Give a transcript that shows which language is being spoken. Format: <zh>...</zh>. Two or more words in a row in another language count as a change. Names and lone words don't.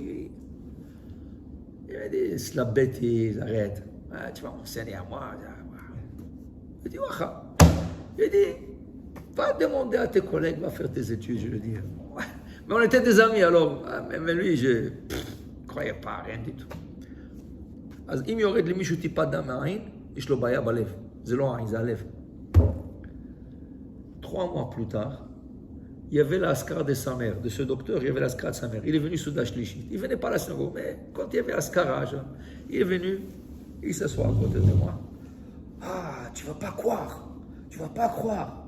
<fr>Il m'a dit, c'est la bêtise, arrête. Ah, tu vas m'enseigner à moi. Il dit, waha. Il dit, va demander à tes collègues, va faire tes études, je lui dis. Ouais. Mais on était des amis, alors. Mais lui, je ne croyais pas à rien du tout.</fr> <he>אז אם יורד למישהו טיפה דם מהעין, יש לו בעיה בלב. זה לא העין, זה הלב.</he> <fr>3 mois plus tard, il y avait l'ascar de sa mère, de ce docteur, il y avait l'ascar de sa mère. Il est venu sous Dashlichit. Il ne venait pas à la synagogue, mais quand il y avait l'ascarage, il est venu, il s'assoit à côté de moi. Ah, tu ne vas pas croire. Tu ne vas pas croire.</fr>